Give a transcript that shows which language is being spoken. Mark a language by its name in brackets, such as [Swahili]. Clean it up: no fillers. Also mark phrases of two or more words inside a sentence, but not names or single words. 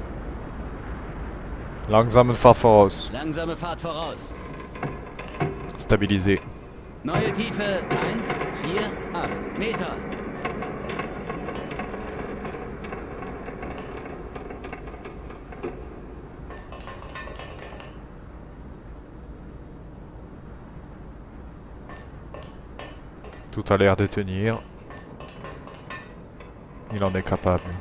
[German] Langsame Fahrt voraus. Langsame Fahrt voraus. [French] Stabilisé. [German] Neue Tiefe 1, 4, 8 Meter. [French] Tout a l'air de tenir. Il en est capable.